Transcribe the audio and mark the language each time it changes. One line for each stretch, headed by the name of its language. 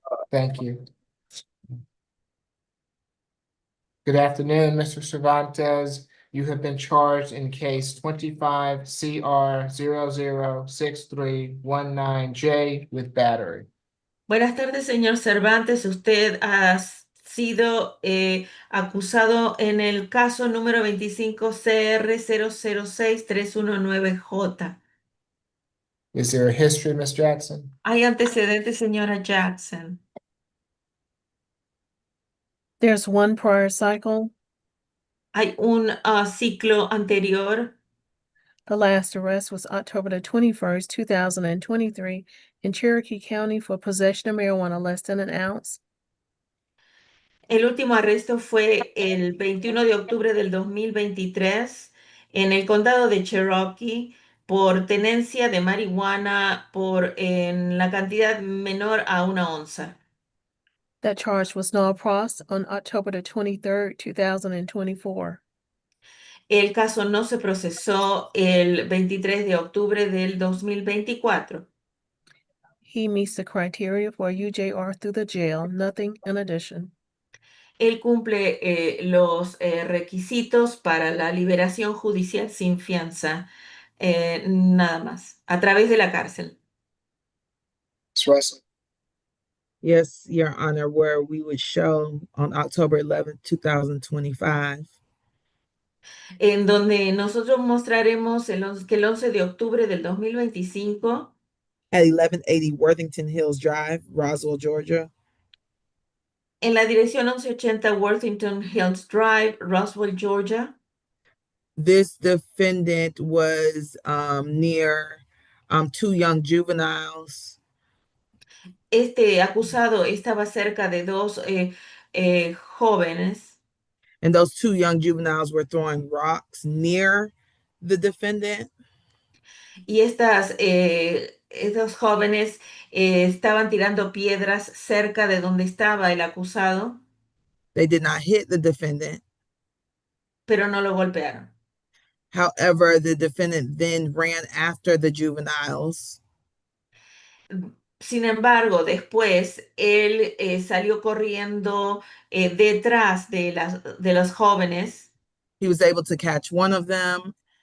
English: Thank you. Good afternoon, Mr. Cervantes. You have been charged in case 25 CR 006319J with battery.
Spanish: Buenas tardes, señor Cervantes. Usted ha sido acusado en el caso número 25 CR 006319J.
English: Is there a history, Ms. Jackson?
Spanish: Hay antecedentes, señora Jackson.
English: There's one prior cycle.
Spanish: Hay un ciclo anterior.
English: The last arrest was October the 21st, 2023 in Cherokee County for possession of marijuana less than an ounce.
Spanish: El último arresto fue el 21 de octubre del 2023 en el condado de Cherokee por tenencia de marihuana en la cantidad menor a 1 onza.
English: That charge was null pros on October the 23rd, 2024.
Spanish: El caso no se procesó el 23 de octubre del 2024.
English: He meets the criteria for UJR through the jail, nothing in addition.
Spanish: Él cumple los requisitos para la liberación judicial sin fianza, nada más, a través de la cárcel.
English: Ms. Russell. Yes, Your Honor, where we would show on October 11th, 2025.
Spanish: En donde nosotros mostraremos que el 11 de octubre del 2025
English: At 1180 Worthington Hills Drive, Roswell, Georgia.
Spanish: en la dirección 1180 Worthington Hills Drive, Roswell, Georgia.
English: This defendant was near two young juveniles.
Spanish: Este acusado estaba cerca de dos jóvenes
English: And those two young juveniles were throwing rocks near the defendant.
Spanish: y estos jóvenes estaban tirando piedras cerca de donde estaba el acusado,
English: They did not hit the defendant.
Spanish: pero no lo golpearon.
English: However, the defendant then ran after the juveniles.
Spanish: Sin embargo, después él salió corriendo detrás de los jóvenes
English: He was able to catch one of them.